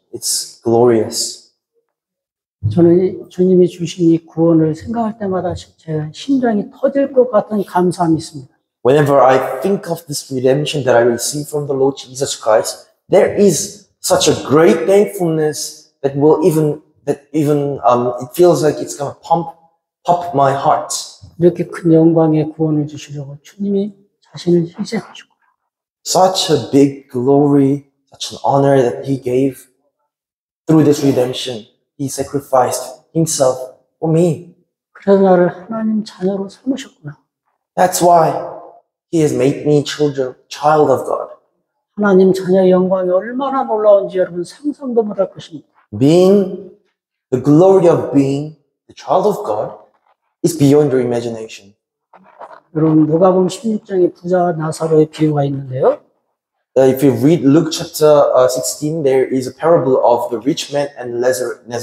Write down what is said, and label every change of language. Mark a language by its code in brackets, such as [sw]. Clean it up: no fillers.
[en] It's glorious. [ko] 저는 주님이 주신 이 구원을 생각할 때마다 제 심장이 터질 것 같은 감사함이 있습니다. [en] Whenever I think of this redemption that I received from the Lord Jesus Christ, there is such a great thankfulness that it feels like it's gonna pop my heart. [ko] 이렇게 큰 영광의 구원을 주시려고 주님이 자신을 희생하시고 [en] Such a big glory, such an honor that He gave through this redemption. He sacrificed Himself for me. [ko] 그래서 나를 하나님 자녀로 삼으셨구나. [en] That's why He has made me child of God. [ko] 하나님 자녀의 영광이 얼마나 놀라운지 여러분 상상도 못할 것입니다. [en] The glory of being the child of God is beyond your imagination. [ko] 여러분 누가복음 16장에 부자 나사로의 비유가 있는데요. [en] If you read Luke chapter 16, there is a parable of the rich man and Lazarus.